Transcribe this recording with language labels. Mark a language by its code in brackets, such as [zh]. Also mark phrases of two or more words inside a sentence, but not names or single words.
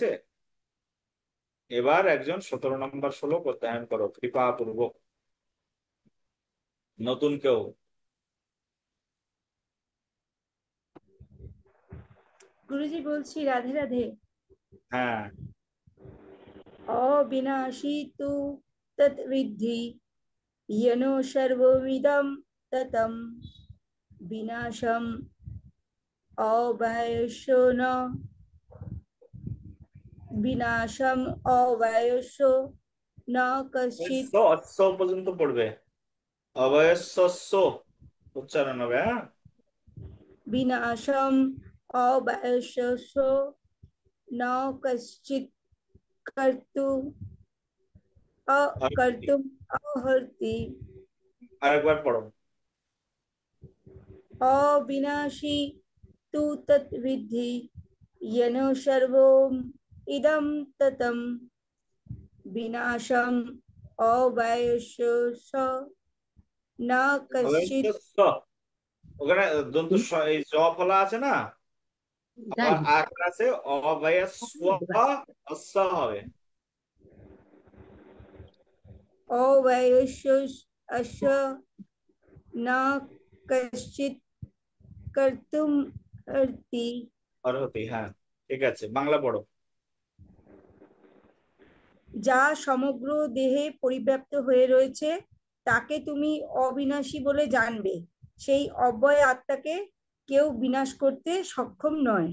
[bn] এবার একজন 17 নম্বর শ্লোক অধ্যয়ন করো কৃপা পূর্বক, নতুন কেউ। গুরুজি বলছি, রাধে রাধে। হ্যাঁ। [sa] অবিনাশী তু তদ্বিদ্ধি येनो सर्वमिदं ततं विनाशम् अव्ययस्यो न विनाशम् अव्ययस्यो न कश्चित् [bn] অশ্ব পর্যন্ত পড়বে, অবয়স্য উচ্চারণ হবে, হ্যাঁ। [sa] विनाशम् अव्ययस्यो न कश्चित् कर्तुं कर्तुम् अर्हति। [bn] আরেকবার পড়ো। [sa] अविनाशी तु तद्विद्धि येनो सर्वमिदं ततं विनाशम् अव्ययस्यो न कश्चित्। [bn] অবয়স্য, ওখানে দন্ত এই জ ফলা আছে না, আবার আরেকটা আছে অবয়স্য, অশ্ব হবে। [sa] अव्ययस्यो अस्य न कश्चित् कर्तुम् अर्हति। [bn] অর্হতি, হ্যাঁ, ঠিক আছে, বাংলা পড়ো। যা সমগ্র দেহে পরিব্যাপ্ত হয়ে রয়েছে তাকে তুমি অবিনাশী বলে জানবে। সেই অব্যয় আত্মাকে কেউ বিনাশ করতে সক্ষম নয়।